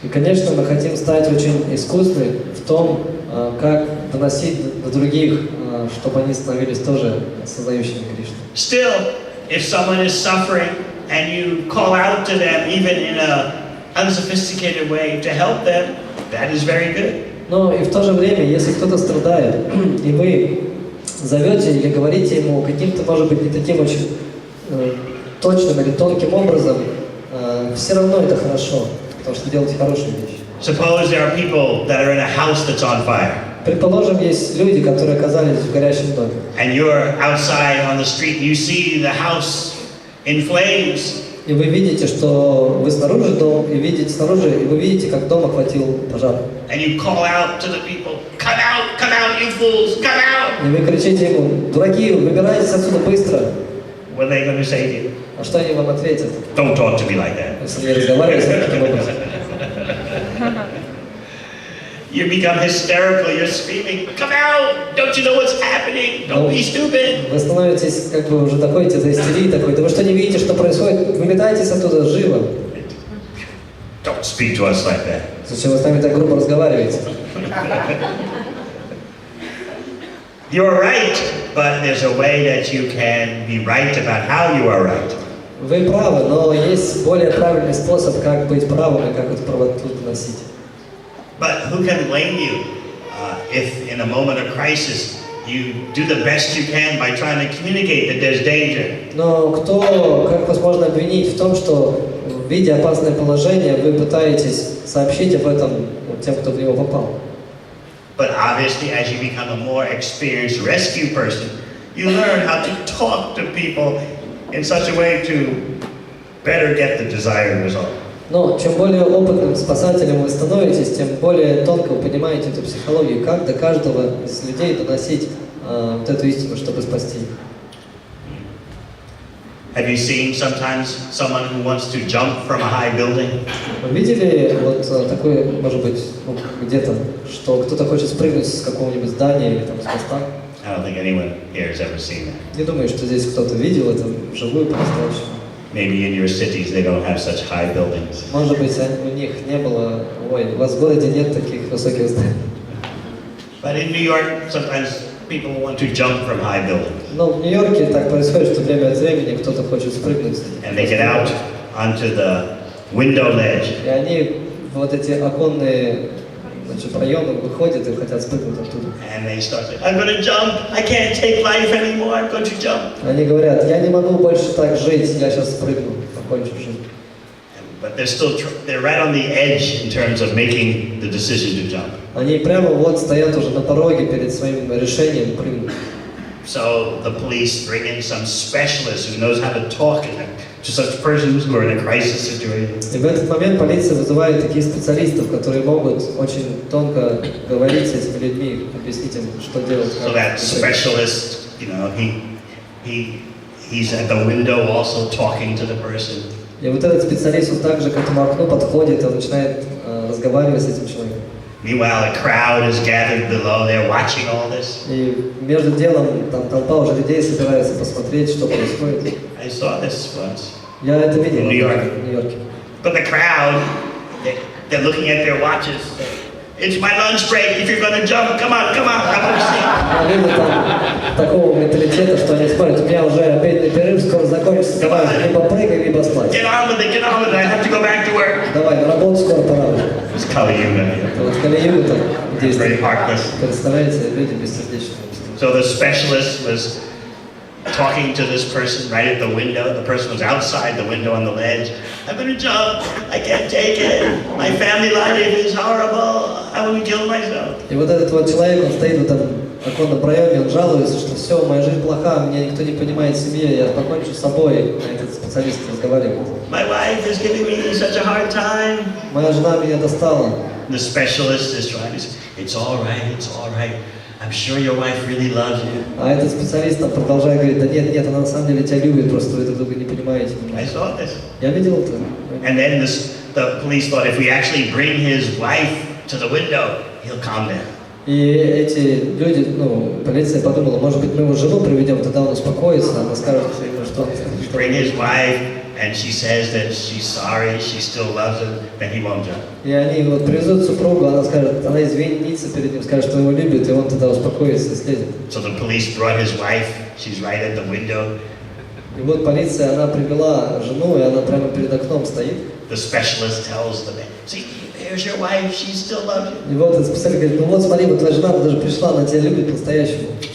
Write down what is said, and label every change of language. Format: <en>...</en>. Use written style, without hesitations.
<ru>И, конечно, мы хотим стать очень искусны в том, как доносить до других, чтобы они становились тоже сознающими Кришну.</ru> <en>Still, if someone is suffering and you call out to them, even in an unsophisticated way, to help them, that is very good.</en> <ru>Но и в то же время, если кто-то страдает, и вы зовете или говорите ему каким-то, может быть, не таким очень точным или тонким образом, все равно это хорошо, потому что делаете хорошие вещи.</ru> <en>Suppose there are people that are in a house that's on fire.</en> <ru>Предположим, есть люди, которые оказались в горящем доме.</ru> <en>And you're outside on the street, you see the house in flames.</en> <ru>И вы видите, что вы снаружи дом, и видите снаружи, и вы видите, как дом охватил пожар.</ru> <en>And you call out to the people, come out, you fools, come out.</en> <ru>И вы кричите ему, дураки, выбирайтесь отсюда быстро.</ru> <en>What are they going to say to you?</en> <ru>А что они вам ответят?</ru> <en>Don't talk to me like that.</en> <ru>Если не разговариваете таким образом.</ru> <en>You become hysterical, you're screaming, come out! Don't you know what's happening? Don't be stupid!</en> <ru>Вы становитесь, как бы уже доходите до истерии такой, да вы что не видите, что происходит? Выметайтесь оттуда, живо!</ru> <en>Don't speak to us like that.</en> <ru>Зачем вы с нами так грубо разговариваете?</ru> <en>You're right, but there's a way that you can be right about how you are right.</en> <ru>Вы правы, но есть более правильный способ, как быть правым и как эту правоту доносить.</ru> <en>But who can blame you if in a moment of crisis you do the best you can by trying to communicate that there's danger?</en> <ru>Но как вас можно обвинить в том, что видя опасное положение, вы пытаетесь сообщить об этом тем, кто в него попал?</ru> <en>But obviously, as you become a more experienced rescue person, you learn how to talk to people in such a way to better get the desired result.</en> <ru>Но чем более опытным спасателем вы становитесь, тем более тонко вы понимаете эту психологию, как до каждого из людей доносить вот эту истину, чтобы спасти.</ru> <en>Have you seen sometimes someone who wants to jump from a high building?</en> <ru>Вы видели вот такое, может быть, где-то, что кто-то хочет спрыгнуть с какого-нибудь здания или там с моста?</ru> <en>I don't think anyone here has ever seen that.</en> <ru>Не думаю, что здесь кто-то видел это вживую по-настоящему.</ru> <en>Maybe in your cities they don't have such high buildings.</en> <ru>Может быть, у них не было, у вас в городе нет таких высоких зданий.</ru> <en>But in New York, sometimes people want to jump from high buildings.</en> <ru>Но в Нью-Йорке так происходит, что время от времени кто-то хочет спрыгнуть.</ru> <en>And they get out onto the window ledge.</en> <ru>И они вот эти оконные, значит, проемы выходят и хотят спрыгнуть оттуда.</ru> <en>And they start saying, I'm going to jump. I can't take life anymore. I'm going to jump.</en> <ru>Они говорят, я не могу больше так жить, я сейчас спрыгну, покончу жизнь.</ru> <en>But they're right on the edge in terms of making the decision to jump.</en> <ru>Они прямо вот стоят уже на пороге перед своим решением прыгнуть.</ru> <en>So the police bring in some specialist who knows how to talk to such persons who are in a crisis situation.</en> <ru>И в этот момент полиция вызывает таких специалистов, которые могут очень тонко говорить с этими людьми, объяснить им, что делать.</ru> <en>So that specialist, you know, he's at the window also talking to the person.</en> <ru>И вот этот специалист вот так же к этому окну подходит и он начинает разговаривать с этим человеком.</ru> <en>Meanwhile, a crowd is gathered below. They're watching all this.</en> <ru>И между делом там толпа уже людей собирается посмотреть, что происходит.</ru> <en>I saw this once.</en> <ru>Я это видел В Нью-Йорке. в Нью-Йорке.</ru> <en>But the crowd, they're looking at their watches. It's my lunch break. If you're going to jump, come on, I want to see.</en> <ru>А люди там такого менталитета, что они смотрят, у меня уже обеденный перерыв скоро закончится, давай, либо прыгай, либо спать.</ru> <en>Get on with it. I have to go back to work.</en> <ru>Давай, на работу скоро пора.</ru> <en>It's Kali-yuga.</en> <ru>Это вот Кали-юга там</ru> <en>Very</en> <ru>действует.</ru> <en>heartless.</en> <ru>Представляете, люди бессердечные.</ru> <en>So the specialist was talking to this person right at the window. The person was outside the window on the ledge. I'm going to jump. I can't take it. My family life is horrible. I will kill myself.</en> <ru>И вот этот вот человек, он стоит в этом оконном проеме, он жалуется, что все, моя жизнь плоха, меня никто не понимает в семье, я покончу с собой. А этот специалист разговаривает.</ru> <en>My wife is giving me such a hard time.</en> <ru>Моя жена меня достала.</ru> <en>The specialist is trying to say, it's all right. I'm sure your wife really loves you.</en> <ru>А этот специалист там продолжает говорить, да нет, она на самом деле тебя любит, просто вы друг друга не понимаете.</ru> <en>I saw this.</en> <ru>Я видел это.</ru> <en>And then the police thought if we actually bring his wife to the window, he'll calm down.</en> <ru>И эти люди, полиция подумала, может быть, мы его жену приведем, тогда он успокоится, она скажет ему, что...</ru> <en>Bring his wife, and she says that she's sorry, she still loves him, then he won't jump.</en> <ru>И они вот привезут супругу, она скажет, она извинится перед ним, скажет, что его любит, и он тогда успокоится и слезет.</ru> <en>So the police brought his wife, she's right at the window.</en> <ru>И вот полиция, она привела жену, и она прямо перед окном стоит.</ru> <en>The specialist tells the man, see, here's your wife, she still loves you.</en> <ru>И вот этот специалист говорит, вот смотри, вот твоя жена даже пришла, она тебя любит по-настоящему.</ru>